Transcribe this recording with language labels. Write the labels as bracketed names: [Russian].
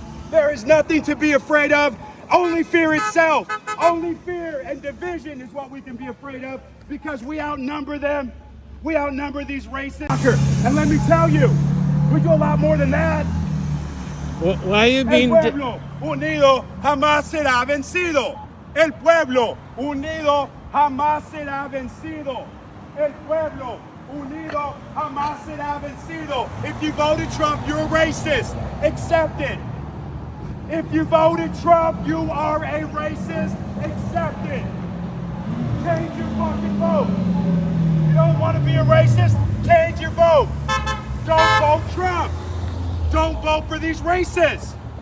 [English] There is nothing to be afraid of. Only fear itself. Only fear and division is what we can be afraid of because we outnumber them. We outnumber these races. And let me tell you, we do a lot more than that. Why are you being... [Spanish] El pueblo unido jamás será vencido. El pueblo unido jamás será vencido. El pueblo unido jamás será vencido. [English] If you voted Trump, you're a racist. Accept it. If you voted Trump, you are a racist. Accept it. Change your fucking vote. You don't want to be a racist? Change your vote. Don't vote Trump. Don't vote for these racists.